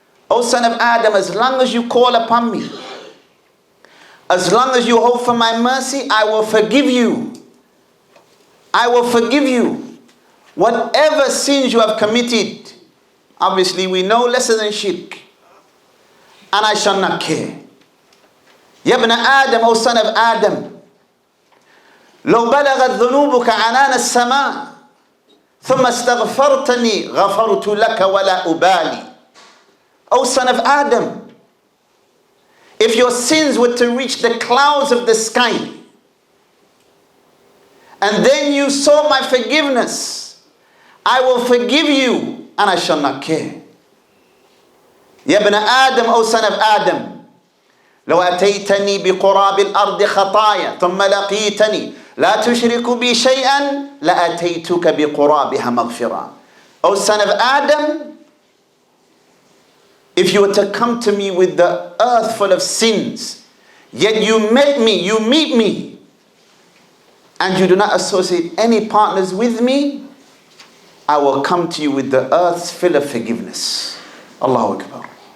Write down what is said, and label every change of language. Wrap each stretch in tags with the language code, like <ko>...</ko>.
<en>O son of Adam, as long as you call upon me, as long as you hope for my mercy, I will forgive you. I will forgive you. Whatever sins you have committed, obviously we know lesser than shirk, and I shall not care.</en> <ar>يَا ابْنَ آدَمْ,</ar> <en>O son of Adam,</en> <ar>لو بلغت ذنوبك عنان السماء ثم استغفرتني غفرت لك ولا أبالي.</ar> <en>O son of Adam, if your sins were to reach the clouds of the sky, and then you saw my forgiveness, I will forgive you and I shall not care.</en> <ar>يا ابن آدم,</ar> <en>O son of Adam,</en> <ar>لو أتيتني بقراب الأرض خطايا ثم لقيتني لا تشرك بي شيئا لأتيتك بقرابها مغفرة.</ar> <en>O son of Adam, if you were to come to me with the earth full of sins, yet you met me, you meet me, and you do not associate any partners with me, I will come to you with the earth's fill of forgiveness. Allahu Akbar.</en>